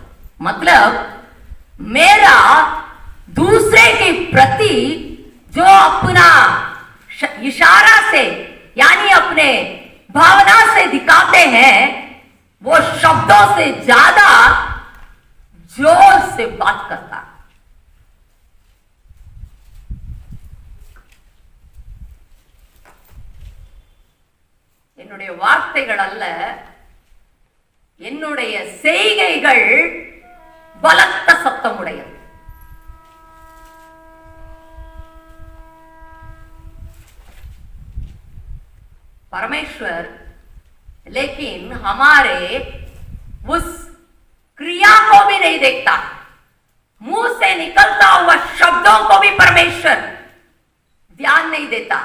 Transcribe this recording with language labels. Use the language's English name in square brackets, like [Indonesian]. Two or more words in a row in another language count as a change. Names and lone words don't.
[Hindi] मतलब मेरा दूसरे के प्रति जो अपना इशारा से यानी अपने भावना से दिखाते हैं, वो शब्दों से ज्यादा जोर से बात करता है। [Tamil] என்னுடைய வார்த்தைகள் அல்ல, என்னுடைய செய்கைகள் பலத்த சத்தமுடையது। [Hindi] परमेश्वर लेकिन हमारे उस क्रिया को भी नहीं देखता, मुंह से निकलता हुआ शब्दों को भी परमेश्वर ध्यान नहीं देता।